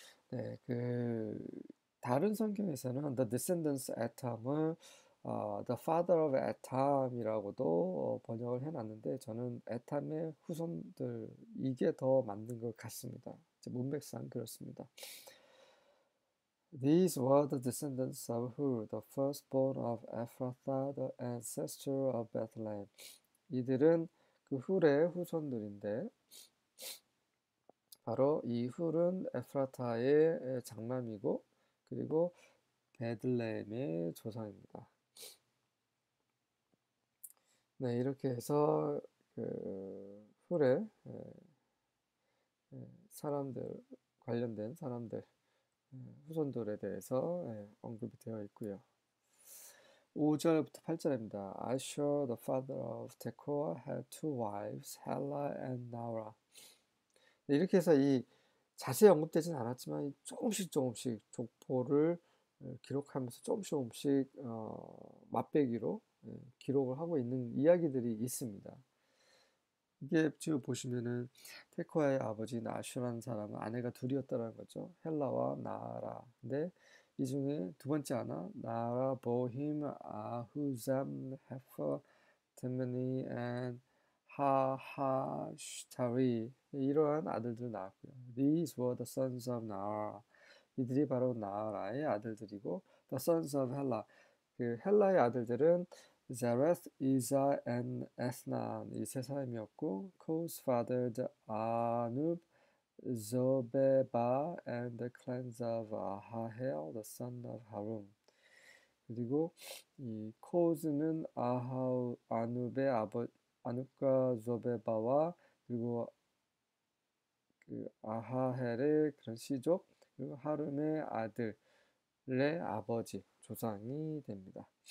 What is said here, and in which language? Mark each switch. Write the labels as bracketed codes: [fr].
[ko] 네, 그 다른 성경에서는 [en] The Descendants Etam [ko] 을 [en] The Father of Etam [ko] 이라고도 번역을 해놨는데 저는 에탐의 후손들 이게 더 맞는 것 같습니다. 문맥상 그렇습니다. [en] These were the descendants of Hur, the firstborn of Ephrathah, the ancestor of Bethlehem. [ko] 이들은 그 훌의 후손들인데 바로 이 훌은 에프라타의 장남이고 그리고 베들레헴의 조상입니다. 네, 이렇게 해서 그 훌의 사람들 관련된 사람들 후손들에 대해서 언급이 되어 있고요. 5절부터 8절입니다. [en] Ashur, the father of Tekoa, had two wives, Hela and Naara. [ko] 네, 이렇게 해서 이 자세히 언급되진 않았지만 조금씩 족보를 기록하면서 조금씩 맛배기로 기록을 하고 있는 이야기들이 있습니다. 이게 지금 보시면은 테코아의 아버지 나슈라는 사람은 아내가 둘이었다는 거죠. 헬라와 나아라. 근데 이 중에 두 번째 하나 나아라 보힘 아후잠 헤퍼 테메니 앤 하하슈타리 이러한 아들들 낳았고요. [en] These were the sons of Naara. [ko] 이들이 바로 나아라의 아들들이고 [en] the sons of Hela. [ko] 그 헬라의 아들들은 [en] Zareth, Iza, and Ethnan [ko] 이 세 사람이었고 [en] Co's fathered Anub, Zobeba, and the clans of Ahahel, the son of Harum. [ko] 그리고 이 코즈는 아누베의 아눕과 조베바와 그리고 그 아하헬의 그런 시족 그리고 하름의 아들의 아버지 조상이 됩니다.